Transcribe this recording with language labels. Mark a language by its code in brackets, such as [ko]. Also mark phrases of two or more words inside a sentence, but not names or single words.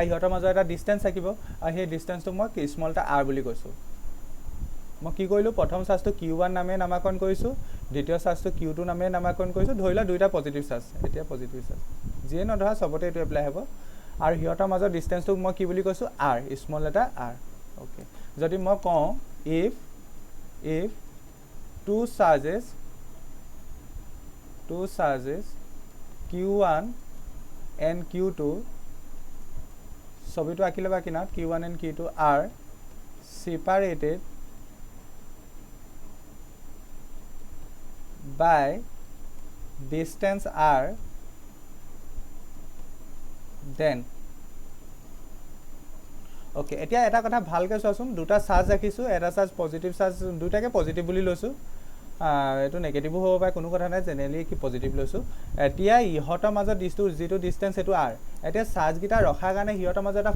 [as] ইহঁতৰ মাজত এটা ডিষ্টেঞ্চ থাকিব আৰু সেই ডিষ্টেঞ্চটো মই স্মল এটা R বুলি কৈছোঁ মই কি কৰিলোঁ প্ৰথম চাৰ্জটো Q1 নামে নামাকৰণ কৰিছোঁ দ্বিতীয় চাৰ্জটো Q2 নামে নামাকৰণ কৰিছোঁ ধৰি লোৱা দুইটা [en] positive charge [as] এতিয়া [en] positive charge [as] যিয়ে নধৰা চবতে এইটো এপ্লাই হ'ব আৰু সিহঁতৰ মাজত ডিষ্টেঞ্চটোক মই কি বুলি কৈছোঁ R স্মল এটা R অ'কে যদি মই কওঁ [en] if two charges two charges Q1 and Q2 [as] ছবিটো আঁকি ল'বা কিনাৰত [en] Q1 and Q2 are separated by distance r, then okay [as] এতিয়া এটা কথা ভালকে চোৱাচোন দুটা চাৰ্জ ৰাখিছো এটা চাৰ্জ [en] positive charge [as] দুটাকে পজিটিভ বুলি লৈছো এটো নেগেটিভো হ'ব পাৰে কোনো কথা নাই জেনেৰেলি কি পজিটিভ লৈছো এতিয়া ইহতৰ মাজত যিটো ডিসটেন্স এটো r এতিয়া চাৰ্জ গিটা ৰখাৰ কাৰণে ইহতৰ মাজত এটা